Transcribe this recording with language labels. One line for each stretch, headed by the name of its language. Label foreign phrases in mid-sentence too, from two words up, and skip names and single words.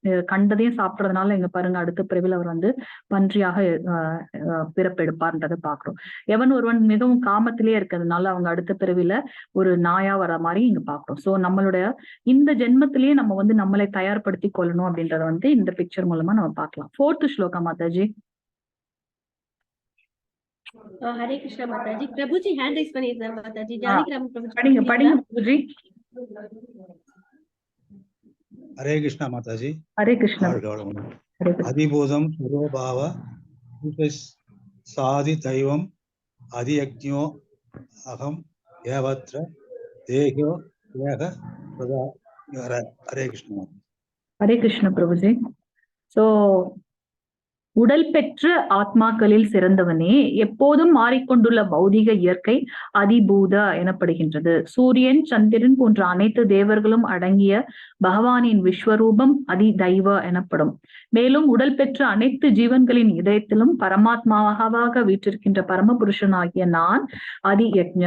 Tamil: கண்டதையும் சாப்பிடுறதுனால எங்க பாருங்க அடுத்த பிறவில அவர் வந்து பன்றியாக பிறப்பெடுப்பார்ன்றதை பாக்குறோம். எவன் ஒருவன் மிகவும் காமத்திலேயே இருக்கிறதுனால அவங்க அடுத்த பிறவில ஒரு நாயா வர மாதிரி இங்க பாக்குறோம். சோ நம்மளுடைய இந்த ஜென்மத்திலேயே நம்ம வந்து நம்மளை தயார்படுத்தி கொள்ளணும் அப்படின்றத வந்து இந்த பிக்சர் மூலமா நம்ம பார்க்கலாம். 4th ஸ்லோகம் மாதாஜி.
Hindi: हरे कृष्ण माताजी।
Tamil: प्रभु जी
English: hand raise
Tamil: பண்ணிருக்காங்க माताजी। ஜானகிராம் பிரபு படிங்க பிரபுஜி.
Hindi: हरे कृष्ण माताजी। हरे कृष्ण।
Sanskrit: अधिभूतम सर्वभाव साधि दैवम अधियज्ञो अहम एवत्र देहो यह सदा।
Hindi: हरे कृष्ण। हरे कृष्ण प्रभुजी।
Tamil: सो உடல் பெற்ற ஆத்மாக்களில் சிறந்தவனே, எப்போதும் மாறிக்கொண்டுள்ள பௌதிக இயற்கை அதிபூத எனப்படுகின்றது. சூரியன் சந்திரன் போன்ற அனைத்து தேவர்களும் அடங்கிய பகவானின் விஸ்வரூபம் அதி தெய்வ எனப்படும். மேலும் உடல் பெற்ற அனைத்து ஜீவன்களின் இதயத்திலும் பரமாத்மாவாக வீற்றிருக்கின்ற பரமபுருஷனாகிய நான் அதி யக்ஞ.